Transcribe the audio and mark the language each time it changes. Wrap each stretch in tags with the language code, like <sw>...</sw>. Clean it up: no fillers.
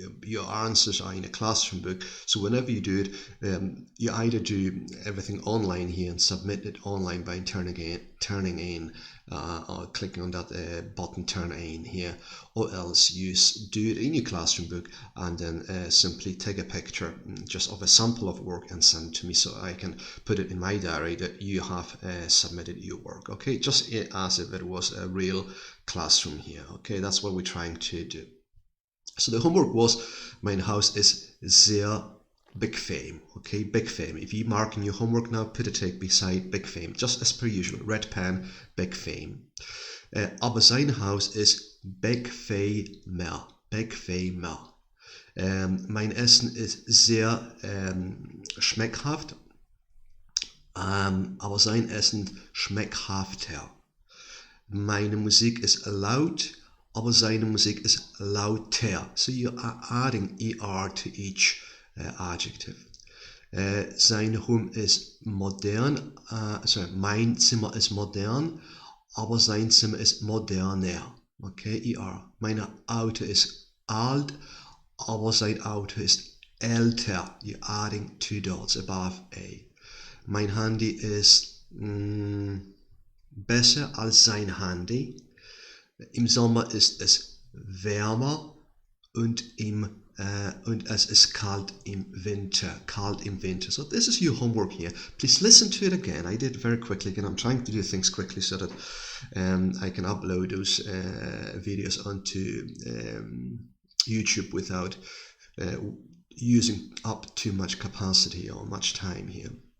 <en>Your answers are in a classroom book, so whenever you do it, you either do everything online here and submit it online by turning in or clicking on that button turn in here, or else you do it in your classroom book and then simply take a picture just of a sample of work and send it to me so I can put it in my diary that you have submitted your work. Okay, just as if it was a real classroom here. Okay, that's what we're trying to do. So the homework was,</en> <de>mein Haus ist sehr bequem. Okay, bequem.</de> <en>If you mark in your homework now, put a tick beside bequem, just as per usual. Red pen, bequem.</en> <de>Aber sein Haus ist bequemer. Bequemer. Mein Essen ist sehr schmeckhaft, aber sein Essen schmeckhafter. Meine Musik ist laut, aber seine Musik ist lauter.</de> <en>So you are adding er to each adjective.</en> <de>Sein Raum ist modern, mein Zimmer ist modern, aber sein Zimmer ist moderner. Okay, er. Mein Auto ist alt, aber sein Auto ist älter.</de> <en>You're adding two dots above a.</en> <de>Mein Handy ist besser als sein Handy. Im Sommer ist es wärmer und es ist kalt im Winter. Kalt im Winter.</de> <en>So this is your homework here. Please listen to it again. I did it very quickly again. I'm trying to do things quickly so that I can upload those videos onto YouTube without using up too much capacity or much time here.</en>